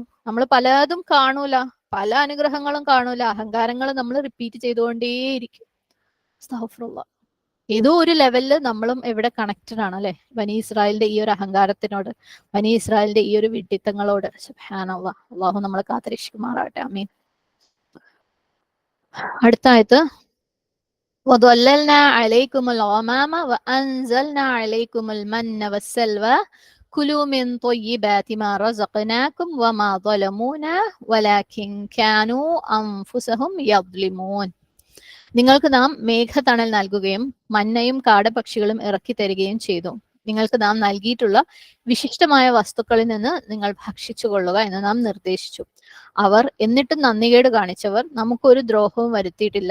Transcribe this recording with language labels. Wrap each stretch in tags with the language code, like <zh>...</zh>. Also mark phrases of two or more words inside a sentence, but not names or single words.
<ml>നമ്മൾ പലതും കാണൂല, പല അനുഗ്രഹങ്ങളും കാണൂല, അഹങ്കാരങ്ങൾ നമ്മൾ റിപ്പീറ്റ് ചെയ്തുകൊണ്ടേയിരിക്കും. അസ്തഗ്ഫിറുല്ലാഹ്. ഏതോ ഒരു ലെവലിൽ നമ്മളും എവിടെ കണക്റ്റഡ് ആണ് അല്ലെ, ബനി ഇസ്രായേലിന്റെ ഈ ഒരു അഹങ്കാരത്തിനോട്, ബനി ഇസ്രായേലിന്റെ ഈ ഒരു വിഡിത്തങ്ങളോട്. സുബ്ഹാനല്ലാഹ്. അള്ളാഹു നമ്മളെ കാത്തിരക്ഷിക്കുമാറാകട്ടെ. ആമീൻ. അടുത്ത ആയത്ത്,</ml> <ar>وَظَلَّلْنَا عَلَيْكُمُ الْغَمَامَ وَأَنزَلْنَا عَلَيْكُمُ الْمَنَّ وَالسَّلْوَى كُلُوا مِنْ طَيِّبَاتِ مَا رَزَقْنَاكُمْ وَمَا ظَلَمُونَا وَلَكِنْ كَانُوا أَنفُسَهُمْ يَظْلِمُونَ.</ar> <ml>നിങ്ങൾക്ക് നാം മേഘതണൽ നൽകുകയും മന്നയും കാടപക്ഷികളും ഇറക്കി തരികയും ചെയ്തു. നിങ്ങൾക്ക് നാം നൽകിയിട്ടുള്ള വിശിഷ്ടമായ വസ്തുക്കളിൽ നിന്ന് നിങ്ങൾ ഭക്ഷിച്ചു കൊള്ളുക എന്ന് നാം നിർദ്ദേശിച്ചു. അവർ എന്നിട്ടും നന്ദികേട് കാണിച്ചവർ നമുക്കൊരു ദ്രോഹവും വരുത്തിയിട്ടില്ല.</ml>